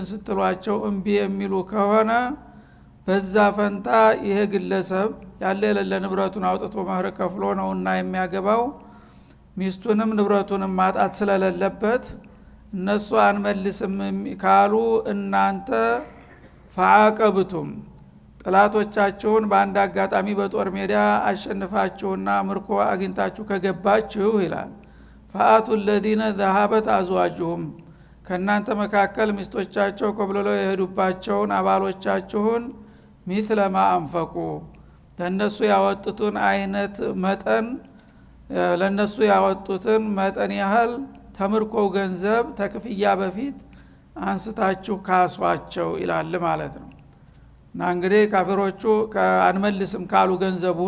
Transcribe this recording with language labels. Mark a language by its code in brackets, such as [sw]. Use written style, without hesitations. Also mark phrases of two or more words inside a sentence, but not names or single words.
[am] ስትሏቸው እምቢ የሚሉ ከሆነ በዛ ፈንታ ይሄ ግለሰብ ያለ የሌለ ንብረቱን አውጥቶ መህር ከፍሎ ነውና የሚያገባው ሚስቱንም ንብረቱንም ማጣት ስለሌለበት እነሱ አንመልስም ካሉ እናንተ ፈአቀብቱም ጥላቶቻችሁን በአንድ አጋጣሚ በጦር ሜዳ አሸንፋችሁና ምርኮ አግኝታችሁ ከገባችሁ ይላል ፈአቱ [ar] الذين ذهبت ازواجهم [am] ከናንተ መካከል ሚስቶቻቸው ኮብለለው የሄዱባቸውን አባሎቻችሁን [ar] مثل ما انفقوا [am] ለነሱ ያወጡትን አይነት መጠን ለነሱ ያወጡትን መጠን ያህል ተምርኮው ገንዘብ ተክፍያ በፊት አንስታችሁ ካሷቸው ይላል ማለት ነው። እና እንግዲህ ካፊሮቹ አንመልስም ካሉ ገንዘቡን